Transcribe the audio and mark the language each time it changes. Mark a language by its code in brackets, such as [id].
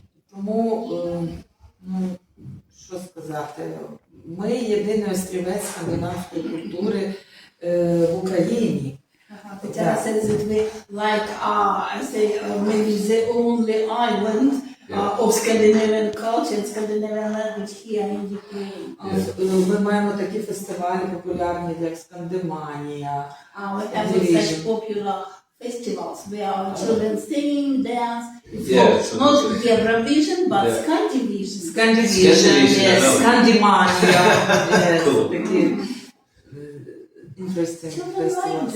[uk] Тому, що сказати, ми єдиний острівець скандинавської культури в Україні. [en] Tatiana says that we like I say maybe the only island of Scandinavian culture and Scandinavian language here in Ukraine. [uk] Ми маємо такі фестивалі популярні, як Скандиманія. [en] We have such popular festivals where our children sing, dance. It's not Eurovision, but Scandinavian. [uk] Скандиманія. [en] Cool. [uk] Такі [en] interesting Children like festivals,